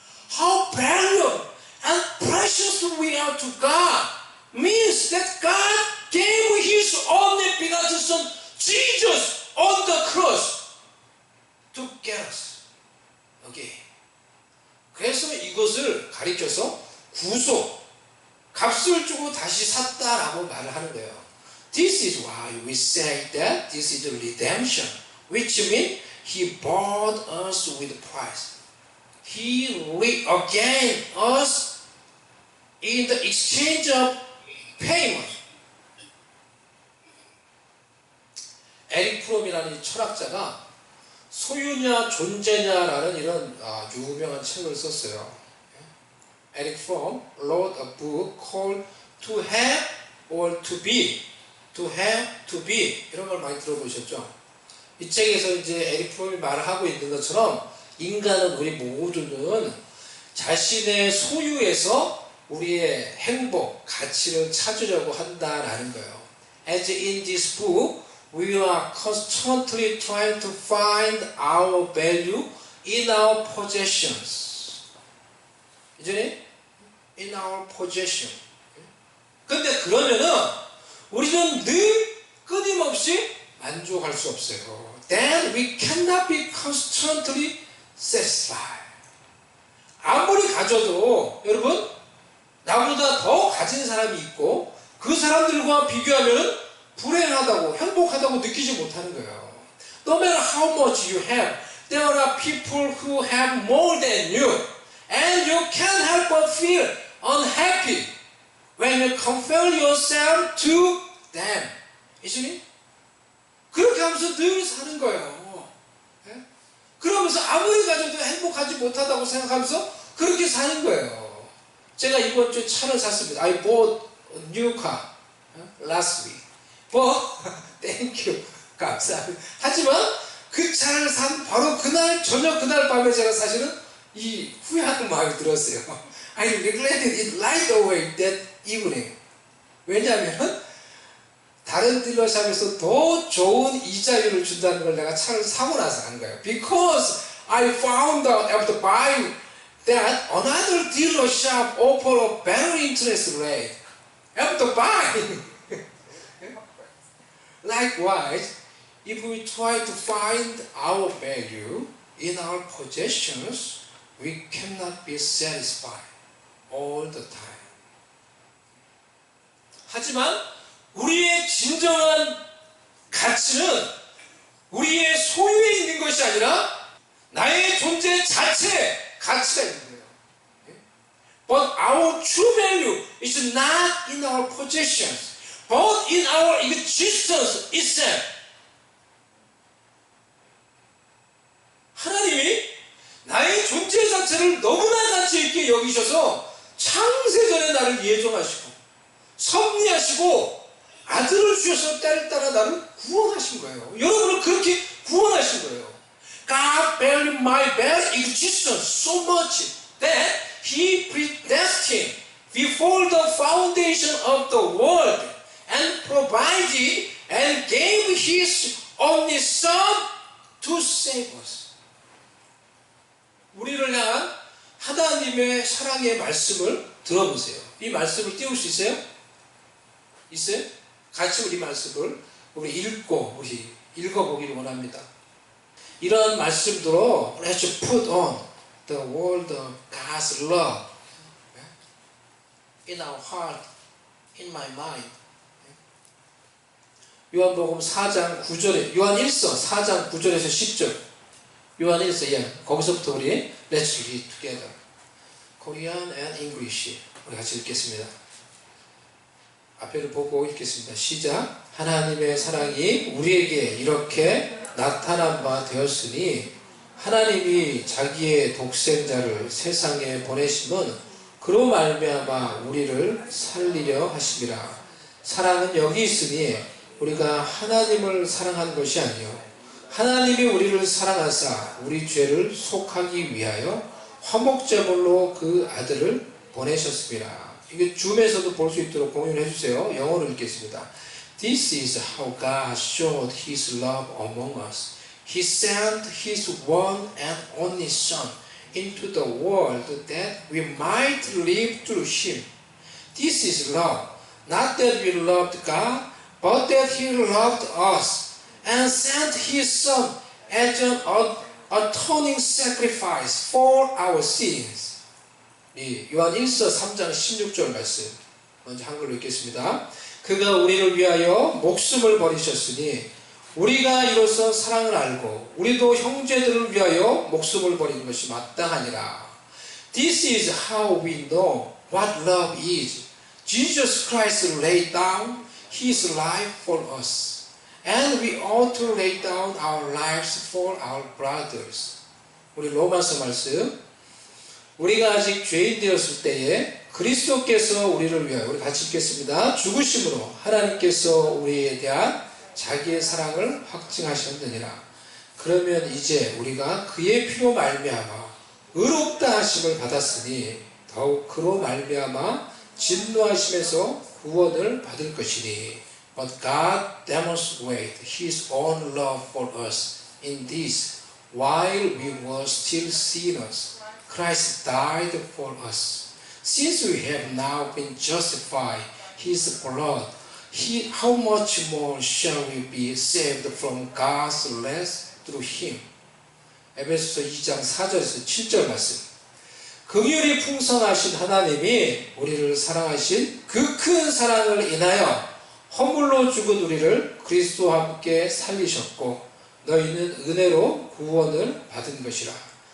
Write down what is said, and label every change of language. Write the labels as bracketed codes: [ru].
[en] How valuable and precious we are to God means that God gave His only begotten Son Jesus on the cross to get us again. [ko] 그래서 이것을 가리켜서 구속, 값을 주고 다시 샀다라고 말을 하는 거예요. [en] This is why we say that this is redemption, which means He bought us with price. He regained us in the exchange of payment. [ko] 에릭 프롬이라는 이 철학자가 소유냐 존재냐라는 이런 유명한 책을 썼어요. [en] 에릭 프롬 wrote a book called To Have or To Be. [ko] To Have, To Be 이런 걸 많이 들어보셨죠? 이 책에서 이제 에릭 프롬이 말을 하고 있는 것처럼 인간은 우리 모두는 자신의 소유에서 우리의 행복, 가치를 찾으려고 한다라는 거예요. [en] As in this book, we are constantly trying to find our value in our possessions. 이제 in our possession. [ko] 근데 그러면은 우리는 늘 끊임없이 만족할 수 없어요. [en] Then we cannot be constantly satisfied. [ko] 아무리 가져도 여러분 나보다 더 가진 사람이 있고 그 사람들과 비교하면 불행하다고 행복하다고 느끼지 못하는 거예요. [en] No matter how much you have, there are people who have more than you, and you can't help but feel unhappy when you compare yourself to them. Isn't it? [ko] 그렇게 하면서 늘 사는 거예요. 네? 그러면서 아무리 가져도 행복하지 못하다고 생각하면서 그렇게 사는 거예요. 제가 이번 주에 차를 샀습니다. [en] I bought a new car last week. Thank you. [ko] 감사합니다. 하지만 그 차를 산 바로 그날 저녁 그날 밤에 제가 사실은 이 후회하는 마음이 들었어요. [en] I regretted it right away that evening. [ko] 왜냐하면 다른 딜러샵에서 더 좋은 이자율을 준다는 걸 내가 차를 사고 나서 한 거예요. [en] Because I found out after buying that another dealership offered a better interest rate. After buying. Likewise, if we try to find our value in our possessions, we cannot be satisfied all the time. [ko] 하지만 우리의 진정한 가치는 우리의 소유에 있는 것이 아니라 나의 존재 자체에 가치가 있는 거예요. [en] But our true value is not in our possessions, but in our existence itself. [ko] 하나님이 나의 존재 자체를 너무나 가치 있게 여기셔서 창세전에 나를 예정하시고 섭리하시고 아들을 주셔서 때를 따라 나를 구원하신 거예요. 여러분을 그렇게 구원하신 거예요. [en] God valued my very existence so much that He predestined before the foundation of the world and provided and gave His only Son to save us. [ko] 우리를 향한 하나님의 사랑의 말씀을 들어보세요. 이 말씀을 띄울 수 있어요? 있어요? 같이 우리 말씀을 우리 읽어보기를 원합니다. 이런 말씀대로 [en] let's put on the word of God's love in our heart, in my mind. [ko] 요한복음 4장 9절에 요한 1서 4장 9절에서 10절 요한일서 거기서부터 우리 [en] Let's read together. Korean and English. [ko] 우리 같이 읽겠습니다. 앞에를 보고 읽겠습니다. 시작. 하나님의 사랑이 우리에게 이렇게 나타난 바 되었으니 하나님이 자기의 독생자를 세상에 보내심은 그로 말미암아 우리를 살리려 하심이라. 사랑은 여기 있으니 우리가 하나님을 사랑한 것이 아니요 하나님이 우리를 사랑하사 우리 죄를 속하기 위하여 화목제물로 그 아들을 보내셨습니다. 이게 줌에서도 볼 수 있도록 공유를 해주세요. 영어로 읽겠습니다. [en] This is how God showed His love among us. He sent His one and only Son into the world that we might live through Him. This is love, not that we loved God, but that He loved us and sent His Son as an atoning sacrifice for our sins. [ko] 요한 1서 3장 16절 말씀 먼저 한글로 읽겠습니다. 그가 우리를 위하여 목숨을 버리셨으니 우리가 이로써 사랑을 알고 우리도 형제들을 위하여 목숨을 버리는 것이 마땅하니라. [en] This is how we know what love is. Jesus Christ laid down His life for us, and we ought to lay down our lives for our brothers. [ko] 우리 로마서 말씀. 우리가 아직 죄인 되었을 때에 그리스도께서 우리를 위하여, 우리 같이 읽겠습니다. 죽으심으로 하나님께서 우리에 대한 자기의 사랑을 확증하셨느니라. 그러면 이제 우리가 그의 피로 말미암아 의롭다 하심을 받았으니 더욱 그로 말미암아 진노하심에서 구원을 받을 것이니. [en] But God demonstrated His own love for us in this, while we were still sinners, Christ died for us. Since we have now been justified His blood, how much more shall we be saved from God's wrath through Him? [ko] 에베소서 2장 4절에서 7절 말씀. 긍휼이 풍성하신 하나님이 우리를 사랑하신 그 큰 사랑을 인하여 허물로 죽은 우리를 그리스도와 함께 살리셨고 너희는 은혜로 구원을 받은 것이라.